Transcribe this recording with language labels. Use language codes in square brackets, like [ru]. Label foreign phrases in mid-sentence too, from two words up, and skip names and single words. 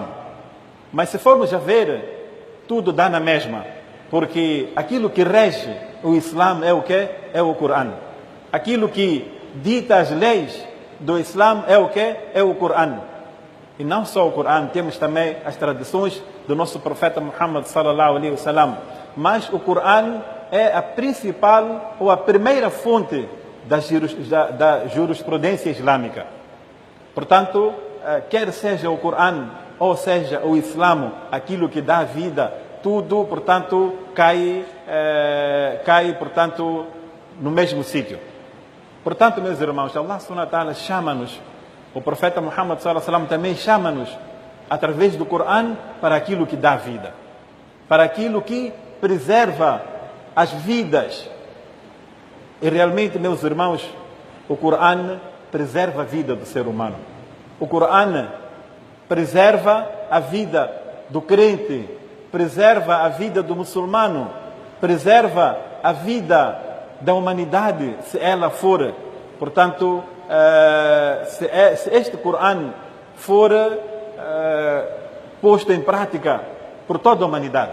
[pt] Mas se formos a ver, tudo dá na mesma. Porque aquilo que rege o Islã é o que? É o Corão. Aquilo que dita as leis do Islã é o que? É o Corão. E não só o Corão, temos também as tradições do nosso profeta Muhammad [ar] صلى الله عليه وسلم. [pt] mas o Corão é a principal ou a primeira fonte da jurisprudência islâmica. Portanto, quer seja o Corão ou seja o Islã, aquilo que dá vida, tudo, portanto, cai, portanto, no mesmo sítio. Portanto, meus irmãos, [ar] الله سبحانه وتعالى [pt] chama-nos, o profeta Muhammad [ar] صلى الله عليه وسلم [pt] também chama-nos, através do Corão, para aquilo que dá vida, para aquilo que preserva as vidas. E realmente, meus irmãos, o Corão preserva a vida do ser humano. O Corão preserva a vida do crente, preserva a vida do muçulmano, preserva a vida da humanidade, se ela for, portanto, se este Corão for posto em prática por toda a humanidade.